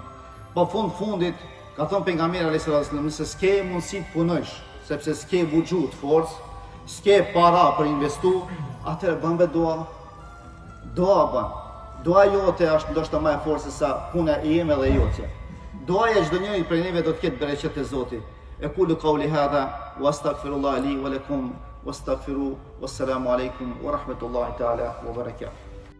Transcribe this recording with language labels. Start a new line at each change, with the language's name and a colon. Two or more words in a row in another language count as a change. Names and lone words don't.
Albanian: Po fundit, ka thënë pejgamberi
Arabic: عليه السلام,
Albanian: nëse s'ke mundësi të punosh, sepse s'ke buxhut forcë, s'ke para për investu, atëherë bën vetë dua. Dua bën. Dua jote është ndoshta më e fortë se sa puna e ime dhe jote. Duaja çdo njeri prej neve do të ketë bereqet e Zotit.
Arabic: أقول قولي هذا وأستغفر الله لي ولكم واستغفروه والسلام عليكم ورحمة الله تعالى وبركاته.